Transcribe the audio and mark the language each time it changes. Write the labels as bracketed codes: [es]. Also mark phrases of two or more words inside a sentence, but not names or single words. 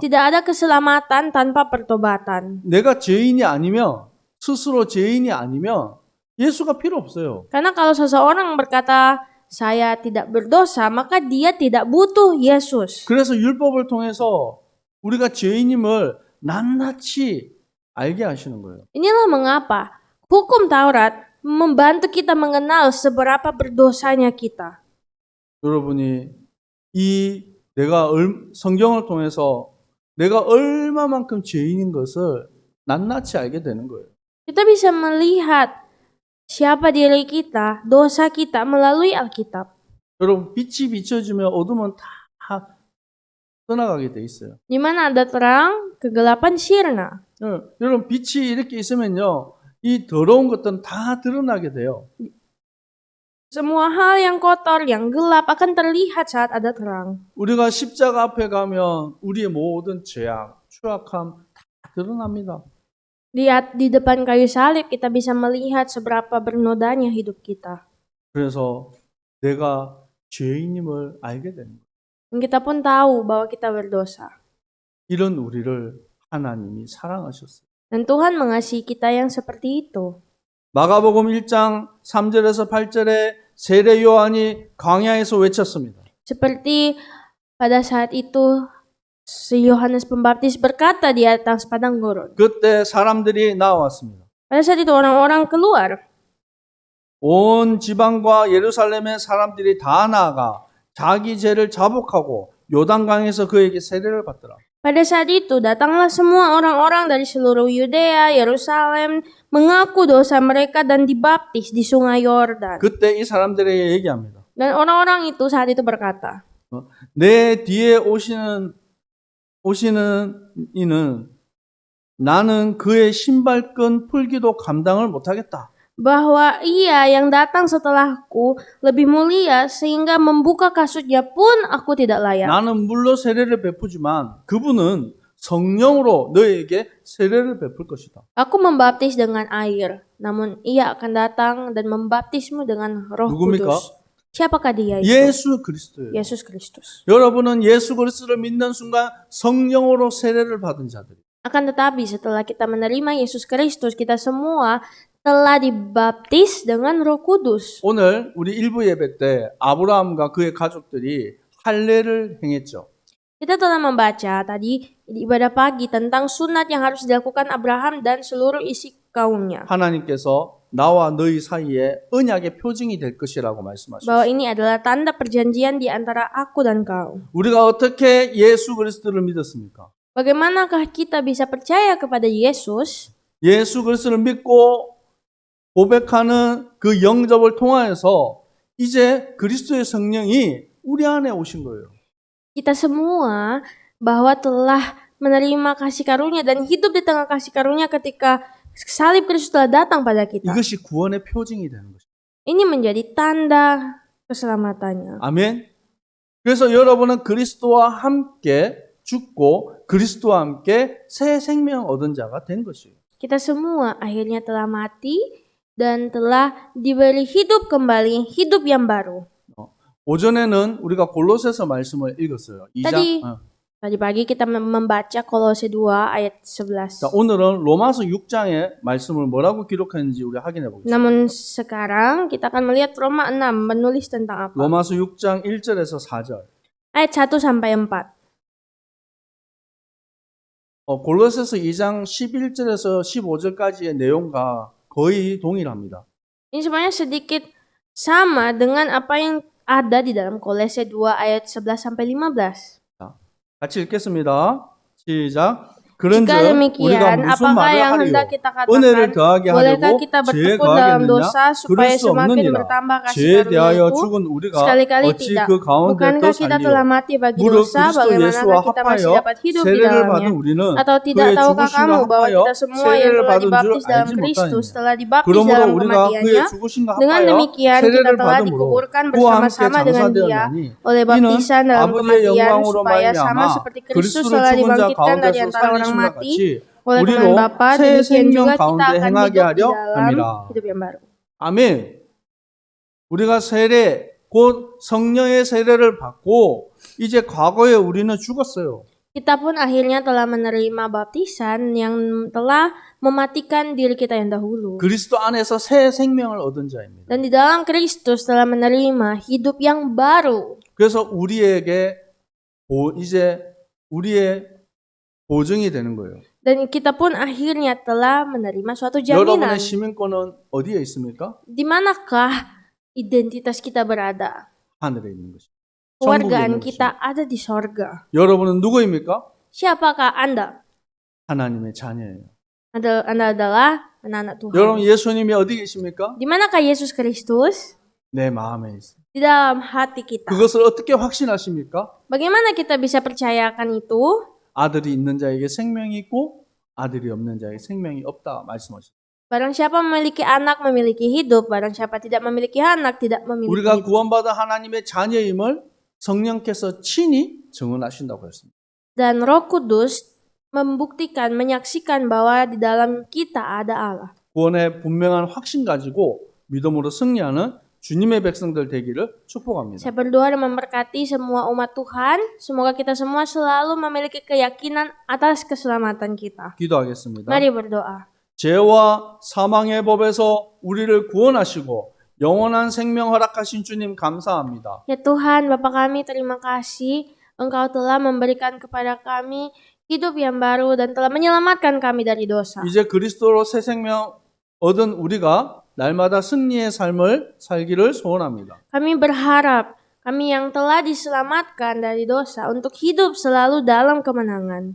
[id] Tidak ada keselamatan tanpa pertobatan. [ko] 내가 죄인이 아니면 스스로 죄인이 아니면 예수가 필요 없어요. [id] Karena kalau seseorang berkata saya tidak berdosa, maka dia tidak butuh Yesus. [ko] 그래서 율법을 통해서 우리가 죄인임을 낱낱이 알게 하시는 거예요. [id] Inilah mengapa hukum Taurat membantu kita mengenal seberapa berdosanya kita. [ko] 여러분이 내가 성경을 통해서 내가 얼마만큼 죄인인 것을 낱낱이 알게 되는 거예요. [id] Kita bisa melihat siapa diri kita, dosa kita melalui Alkitab. [ko] 여러분, 빛이 비춰지면 어둠은 다 떠나가게 돼 있어요. [id] Di mana ada terang, kegelapan sirna. [ko] 여러분, 빛이 이렇게 있으면요, 이 더러운 것들은 다 드러나게 돼요. [id] Semua hal yang kotor, yang gelap akan terlihat saat ada terang. [ko] 우리가 십자가 앞에 가면 우리의 모든 죄악, 추악함 다 드러납니다. [id] Di depan kayu salib kita bisa melihat seberapa bernodanya hidup kita. [ko] 그래서 내가 죄인임을 알게 되는 거예요. [id] Dan kita pun tahu bahwa kita berdosa. [ko] 이런 우리를 하나님이 사랑하셨어요. [id] Dan Tuhan mengasihi kita yang seperti itu. [ko] 마가복음 1장 3절에서 8절에 세례 요한이 광야에서 외쳤습니다. [id] Seperti pada saat itu si Yohanes Pembaptis berkata di atas padang gurun. [ko] 그때 사람들이 나왔습니다. [id] Pada saat itu orang-orang keluar. [ko] 온 지방과 예루살렘의 사람들이 다 나아가 자기 죄를 자복하고 요단강에서 그에게 세례를 받더라. [id] Pada saat itu datanglah semua orang-orang dari seluruh Yudea, Yerusalem mengaku dosa mereka dan dibaptis di sungai Yordan. [ko] 그때 이 사람들에게 얘기합니다. [id] Dan orang-orang itu saat itu berkata, [ko] 내 뒤에 오시는 이는 나는 그의 신발끈 풀기도 감당을 못하겠다. [id] bahwa ia yang datang setelahku lebih mulia sehingga membuka kasutnya pun aku tidak layak. [ko] 나는 물로 세례를 베푸지만 그분은 성령으로 너에게 세례를 베풀 것이다. [id] Aku membaptis dengan air, namun ia akan datang dan membaptismu dengan Roh [ko] 누굽니까? [id] Kudus. Siapakah dia itu? [ko] 예수 그리스도예요. [id] Yesus Kristus. [ko] 여러분은 예수 그리스도를 믿는 순간 성령으로 세례를 받은 자들이. [id] Akan tetapi setelah kita menerima Yesus Kristus, kita semua telah dibaptis dengan Roh Kudus. [ko] 오늘 우리 일부 예배 때 아브라함과 그의 가족들이 할례를 행했죠. [id] Kita telah membaca tadi di ibadah pagi tentang sunat yang harus dilakukan Abraham dan seluruh isi kaumnya. [ko] 하나님께서 나와 너희 사이에 언약의 표징이 될 것이라고 말씀하셨어요. [id] Bahwa ini adalah tanda perjanjian di antara aku dan kau. [ko] 우리가 어떻게 예수 그리스도를 믿었습니까? [id] Bagaimanakah kita bisa percaya kepada Yesus? [ko] 예수 그리스도를 믿고 고백하는 그 영접을 통하여서 이제 그리스도의 성령이 우리 안에 오신 거예요. [id] Kita semua bahwa telah menerima kasih karunia dan hidup di tengah kasih karunia ketika salib Kristus telah datang pada kita. [ko] 이것이 구원의 표징이 되는 것입니다. [id] Ini menjadi tanda keselamatannya. [ko] 아멘. 그래서 여러분은 그리스도와 함께 죽고 그리스도와 함께 새 생명 얻은 자가 된 것이에요. [id] Kita semua akhirnya telah mati dan telah diberi hidup kembali, hidup yang baru. [ko] 오전에는 우리가 골로새서 말씀을 읽었어요. 2장. [id] Tadi pagi kita membaca Kolose 2 ayat 11. [ko] 자, 오늘은 로마서 6장의 말씀을 뭐라고 기록했는지 우리 확인해 보겠습니다. [id] Namun sekarang kita akan melihat Roma 6 menulis tentang apa? [ko] 로마서 6장 1절에서 4절. [id] Ayat 1 sampai 4. [ko] 골로새서 2장 11절에서 15절까지의 내용과 거의 동일합니다. [id] Ini sebenarnya sedikit sama dengan apa yang ada di dalam Kolose 2 ayat 11 sampai 15. [ko] 같이 읽겠습니다. 시작. 그런즉 [id] Jika [ko] 우리가 [id] demikian, [ko] 무슨 [id] apakah [ko] 말을 [id] yang [ko] 하리요? [id] hendak kita [ko] 은혜를 [id] katakan? [ko] 더하게 [id] Bolehkah [ko] 하려고 [id] kita [ko] 죄에 [id] bertekun dalam [ko] 더하겠느냐? [id] dosa supaya [ko] 그럴 수 [id] semakin [ko] 없느니라. [id] bertambah kasih [ko] 죄에 대하여 [id] karunia-Ku? [ko] 죽은 우리가 [id] Sekali-kali [ko] 어찌 [id] tidak. [ko] 그 가운데 더 [id] Bukankah kita telah [ko] 살리요? [id] mati bagi [ko] 무릇 [id] dosa, [ko] 그리스도 [id] bagaimanakah [ko] 예수와 [id] kita masih [ko] 합하여 [id] dapat hidup di [ko] 세례를 받은 [id] dalamnya? [ko] 우리는 [id] Atau tidak [ko] 그의 [id] tahukah [ko] 죽으심과 [id] kamu bahwa [ko] 합하여 [id] kita semua yang [ko] 세례를 [id] telah [ko] 받은 줄 [id] dibaptis dalam [ko] 알지 [id] Kristus [ko] 못하느냐? [id] telah dibaptis [ko] 그러므로 [id] dalam [ko] 우리가 [id] kematiannya? [ko] 그의 죽으심과 [id] Dengan [ko] 합하여 [id] demikian kita [ko] 세례를 [id] telah [ko] 받음으로 [id] dikuburkan [ko] 그와 함께 [id] bersama-sama dengan Dia [ko] 장사되었나니 [id] oleh [ko] 이는 [id] baptisan dalam [ko] 아버지의 [id] kematian [ko] 영광으로 [id] supaya sama [ko] 말미암아 [id] seperti Kristus [ko] 그리스도를 [id] telah [ko] 죽은 자 [id] dibangkitkan dari [ko] 가운데서 [id] antara orang [ko] 살리심과 [id] mati [ko] 같이 [id] oleh Tuhan [ko] 우리로 [id] Bapa, [ko] 새 [id] demikian [ko] 생명 [id] juga kita [ko] 가운데 [id] akan [ko] 행하게 [id] hidup di [ko] 하려 [id] dalam [ko] 함이라. [id] hidup yang baru. [ko] 아멘. 우리가 세례 곧 성령의 세례를 받고 이제 과거에 우리는 죽었어요. [id] Kita pun akhirnya telah menerima baptisan yang telah mematikan diri kita yang dahulu. [ko] 그리스도 안에서 새 생명을 얻은 자입니다. [id] Dan di dalam Kristus telah menerima hidup yang baru. [ko] 그래서 우리에게 이제 우리의 보증이 되는 거예요. [id] Dan kita pun akhirnya telah menerima suatu [ko] 여러분의 [id] jaminan. [ko] 시민권은 어디에 있습니까? [id] Di manakah identitas kita berada? [ko] 하늘에 있는 것입니다. 천국에 [id] Kewargaan [ko] 있는 [id] kita [ko] 것입니다. [id] ada di sorga. [ko] 여러분은 누구입니까? [id] Siapakah Anda? [ko] 하나님의 자녀예요. [id] Anda adalah anak-anak Tuhan. [ko] 여러분 예수님이 어디 계십니까? [id] Di manakah Yesus Kristus? [ko] 내 마음에 있어요. [id] Di dalam hati kita. [ko] 그것을 어떻게 확신하십니까? [id] Bagaimana kita bisa percayakan itu? [ko] 아들이 있는 자에게 생명이 있고 아들이 없는 자에게 생명이 없다 말씀하십니다. [id] Barang siapa memiliki anak memiliki hidup, barang siapa tidak memiliki anak tidak memiliki [ko] 우리가 [id] hidup. [ko] 구원받은 하나님의 자녀임을 성령께서 친히 증언하신다고 했습니다. [id] Dan Roh Kudus membuktikan, menyaksikan bahwa di dalam kita ada Allah. [ko] 구원의 분명한 확신 가지고 믿음으로 승리하는 주님의 백성들 되기를 축복합니다. [id] Saya berdoa dan memberkati semua umat Tuhan. Semoga kita semua selalu memiliki keyakinan atas keselamatan kita. [ko] 기도하겠습니다. [id] Mari berdoa. [ko] 죄와 사망의 법에서 우리를 구원하시고 영원한 생명 허락하신 주님 감사합니다. [id] Ya Tuhan, Bapa kami terima kasih Engkau telah memberikan kepada kami hidup yang baru dan telah menyelamatkan kami dari dosa. [ko] 이제 그리스도로 새 생명 얻은 우리가 날마다 승리의 삶을 살기를 소원합니다. [id] Kami berharap kami yang telah diselamatkan dari dosa untuk hidup selalu dalam kemenangan.